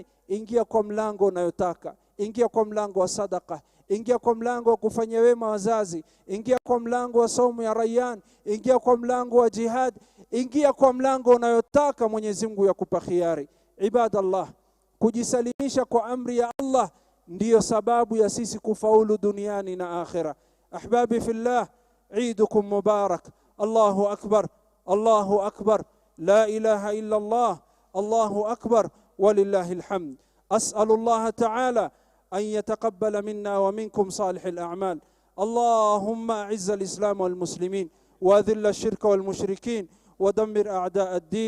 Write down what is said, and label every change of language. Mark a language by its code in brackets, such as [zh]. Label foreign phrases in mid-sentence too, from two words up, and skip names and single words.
[sw] Ingia kwa mlango unayotaka. Ingia kwa mlango wa sadaka, ingia kwa mlango wa kufanya wema wazazi, ingia kwa mlango wa saumu ya Rayyan, ingia kwa mlango wa jihad, ingia kwa mlango unayotaka. Mwenyezi Mungu yakupa khiari. Ibadallah, kujisalimisha kwa amri ya Allah ndiyo sababu ya sisi kufaulu duniani na akhira. [ar] أحبابي في الله عيدكم مبارك الله أكبر الله أكبر لا إله إلا الله الله أكبر ولله الحمد. أسأل الله تعالى أن يتقبل منا ومنكم صالح الأعمال. اللهم أعز الإسلام والمسلمين وأذل الشرك والمشركين ودمر أعداء الدين.